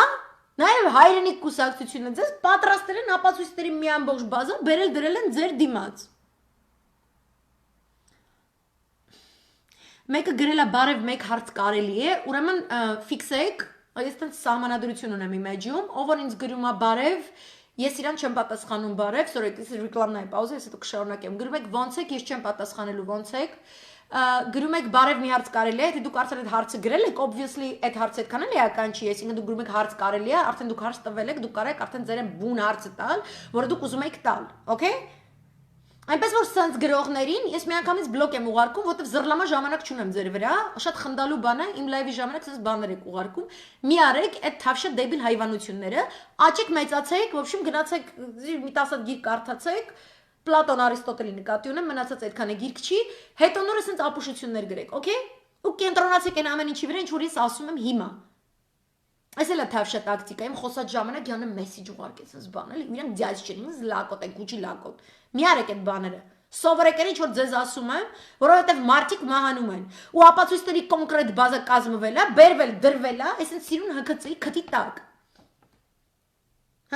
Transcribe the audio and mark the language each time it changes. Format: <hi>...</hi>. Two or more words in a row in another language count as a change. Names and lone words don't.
<hy>Նաև Հայրենիք կուսակցությունը, ձեզ պատրաստել են ապացույցների մի ամբողջ բազա, բերել դրել են ձեր դիմաց։ Մեկը գրել է բարև մեկ հարց կարելի է, ուրեմն ֆիքսեք, ես տենց սահմանադրություն ունեմ իմ էջում, ով որ ինձ գրում է բարև, ես իրան չեմ պատասխանում բարև,</hy> <en>sorry, this is</en> <ru>рекламная пауза,</ru> <hy>ես հետո կշարունակեմ։ Գրում եք ոնց եք, ես չեմ պատասխանելու ոնց եք։ Գրում եք բարև մի հարց կարելի է, եթե դուք արդեն այդ հարցը գրել եք, obviously այդ հարցը այդքան էլ էական չի, այսինքն դուք գրում եք հարց կարելի է, արդեն դուք հարց տվել եք, դուք կարող եք արդեն ձեր բուն հարցը տալ, որը դուք ուզում եք տալ, okay? Այնպես որ սենց գրողներին ես միանգամից բլոկ եմ ուղարկում, որտեվ զռլամա ժամանակ չունեմ ձեր վրա, շատ խնդալու բան է, իմ լայվի ժամանակ սենց բաներ եք ուղարկում, մի արեք այդ թավշյա դեբիլ հայվանությունները, աճեք մեծացեք,</hy> <ru>в общем</ru> <hy>գնացեք մի 10 գիրք կարդացեք, Պլատոն Արիստոտելի նկատի ունեմ, մնացած այդքան է գիրք չի, հետո նորը սենց ապուշություններ գրեք, okay? Ու կենտրոնացեք այն ամեն ինչի վրա, ինչ որ ես ասում եմ հիմա։ Այս էլ է թավշյա տակտիկա, իմ խոսած ժամանակ յանը մեսիջ ուղարկեց այս բան, էլի, իրանք ձյաց չեն, ինձ լակոտ են, գուճի լակոտ։ Մի արեք այդ բաները։ Սովորեք ինչ որ ձեզ ասում եմ, որովհետև մարդիկ մահանում են։ Ու ապացույցների կոնկրետ բազա կազմվել է, բերվել, դրվել է, այսինքն սիրուն ՀԿՑ-ի քթի տակ։ Հա?</hy>